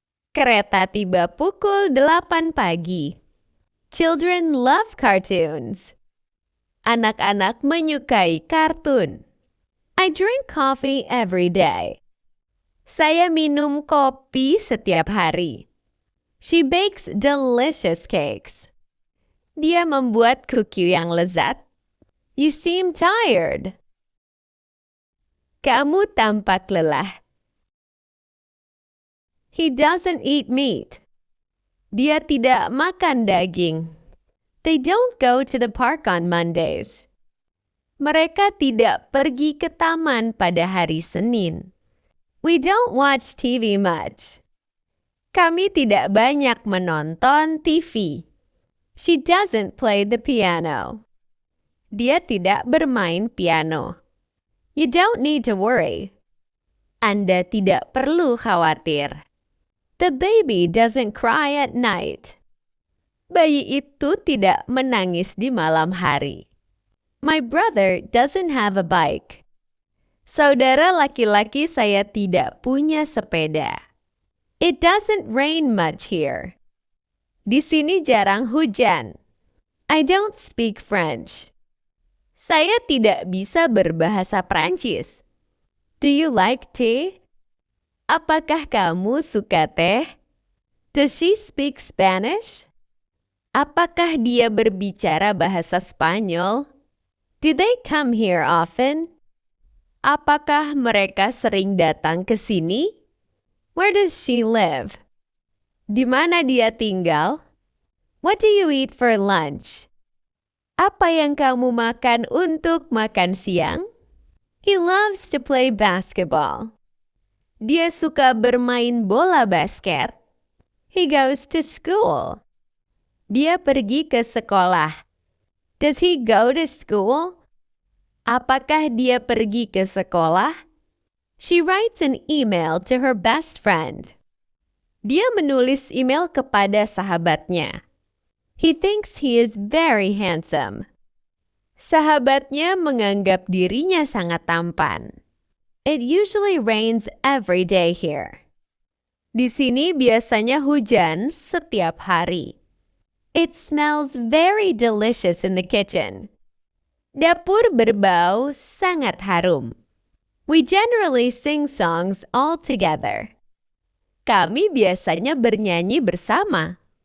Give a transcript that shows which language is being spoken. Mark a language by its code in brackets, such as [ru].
[id] Kereta tiba pukul 8 pagi. [en] Children love cartoons. [id] Anak-anak menyukai kartun. [en] I drink coffee every day. [id] Saya minum kopi setiap hari. [en] She bakes delicious cakes. [id] Dia membuat kuki yang lezat. [en] You seem tired. [id] Kamu tampak lelah. [en] He doesn't eat meat. [id] Dia tidak makan daging. [en] They don't go to the park on Mondays. [id] Mereka tidak pergi ke taman pada hari Senin. [en] We don't watch TV much. [id] Kami tidak banyak menonton TV. [en] She doesn't play the piano. [id] Dia tidak bermain piano. [en] You don't need to worry. [id] Anda tidak perlu khawatir. [en] The baby doesn't cry at night. [id] Bayi itu tidak menangis di malam hari. [en] My brother doesn't have a bike. [id] Saudara laki-laki saya tidak punya sepeda. [en] It doesn't rain much here. [id] Di sini jarang hujan. [en] I don't speak French. [id] Saya tidak bisa berbahasa Prancis. [en] Do you like tea? [id] Apakah kamu suka teh? [en] Does she speak Spanish? [id] Apakah dia berbicara bahasa Spanyol? [en] Do they come here often? [id] Apakah mereka sering datang ke sini? [en] Where does she live? [id] Di mana dia tinggal? [en] What do you eat for lunch? [id] Apa yang kamu makan untuk makan siang? [en] He loves to play basketball. [id] Dia suka bermain bola basket. [en] He goes to school. [id] Dia pergi ke sekolah. [en] Does he go to school? [id] Apakah dia pergi ke sekolah? [en] She writes an email to her best friend. [id] Dia menulis email kepada sahabatnya. [en] He thinks he is very handsome. [id] Sahabatnya menganggap dirinya sangat tampan. [en] It usually rains every day here. [id] Di sini biasanya hujan setiap hari. [en] It smells very delicious in the kitchen. [id] Dapur berbau sangat harum. [en] We generally sing songs all together. [id] Kami biasanya bernyanyi bersama.